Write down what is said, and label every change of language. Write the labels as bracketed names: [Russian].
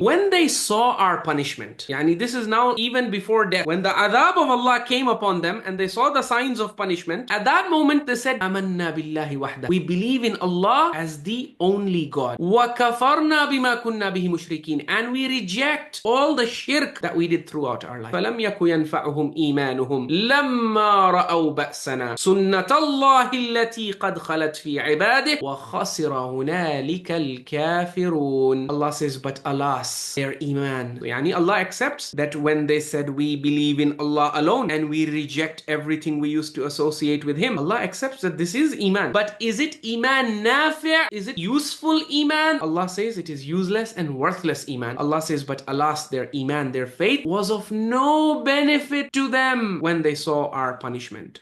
[English] When they saw our punishment, yani this is now even before death, when the adhab of Allah came upon them and they saw the signs of punishment, at that moment they said, [Arabic] آمنا بالله وحده, [English] we believe in Allah as the only God. [Arabic] وكفرنا بما كنا به مشركين, [English] and we reject all the shirk that we did throughout our life. [Arabic] فلم يكن ينفعهم إيمانهم لما رأوا بأسنا سنة الله التي قد خلت في عباده وخسر هنالك الكافرون. [English] Allah says, but alas, their iman. Yani Allah accepts that when they said we believe in Allah alone and we reject everything we used to associate with Him, Allah accepts that this is iman. But is it iman nafi'? Is it useful iman? Allah says it is useless and worthless iman. Allah says, but alas, their iman, their faith was of no benefit to them when they saw our punishment.